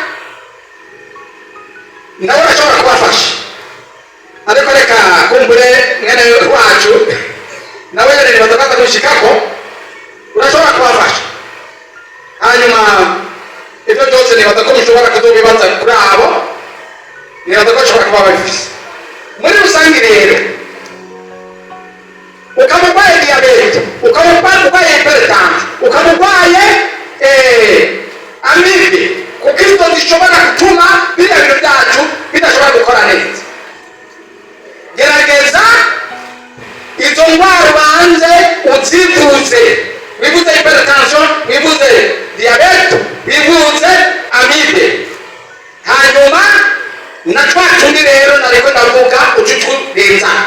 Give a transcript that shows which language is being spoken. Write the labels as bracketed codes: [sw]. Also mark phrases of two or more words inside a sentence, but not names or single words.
[rn] nawe urashobora kubafasha ariko reka kumbure mwene wacu nawe rero nibaza ko dushikako urashobora kubafasha hanyuma ibyo byose nibaza ko bishobora kuzobibaza kuri abo nibaza ko bashobora kuba babifise muri rusange rero ukaba urwaye diyabete ukaba urwaye hypertension ukaba urwaye amibe kuko izo zishobora gutuma biriya bintu byacu bidashobora gukora neza gerageza izo ndwara ubanze uzivuze wivuze hypertension wivuze diyabete wivuze amibe hanyuma na twa tundi rero nariko ndavuga ucucurenza